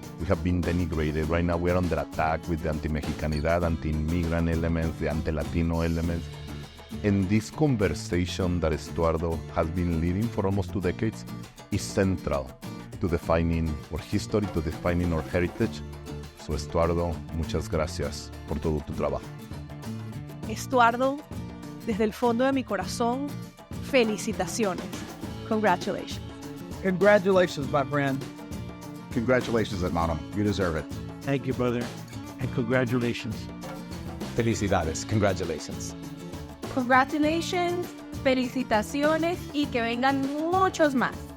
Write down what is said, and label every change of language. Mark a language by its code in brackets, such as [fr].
[en] We have been denigrated. Right now, we are under attack with the anti-Mexicanidad, anti-immigrant elements, the anti-Latino elements. And this conversation that Estuardo has been leading for almost 2 decades is central to defining our history, to defining our heritage. [es] So, Estuardo, muchas gracias por todo tu trabajo. Estuardo, desde el fondo de mi corazón, felicitaciones. [en] Congratulations. Congratulations, my friend. Congratulations, hermano. You deserve it. Thank you, brother, and congratulations. [es] Felicidades. [en] Congratulations. Congratulations, [es] felicitaciones, y que vengan muchos más.